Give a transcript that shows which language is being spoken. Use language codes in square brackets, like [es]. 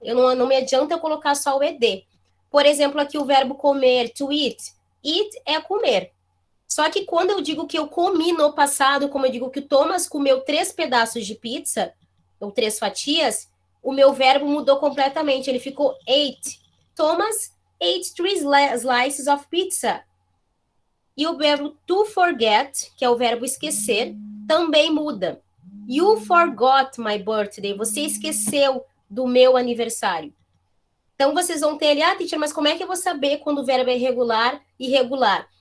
[pt] Não me adianta eu colocar só o ed. Por exemplo, aqui o verbo comer, to eat. Eat é comer. Só que quando eu digo que eu comi no passado, como eu digo que o Thomas comeu 3 pedaços de pizza, ou 3 fatias, o meu verbo mudou completamente. Ele ficou ate. [en] Thomas ate 3 slices of pizza. [pt] E o verbo to forget, que é o verbo esquecer, também muda. [en] You forgot my birthday. [pt] Você esqueceu do meu aniversário. Então, vocês vão ter ali, teacher, mas como é que eu vou saber quando o verbo é regular e irregular?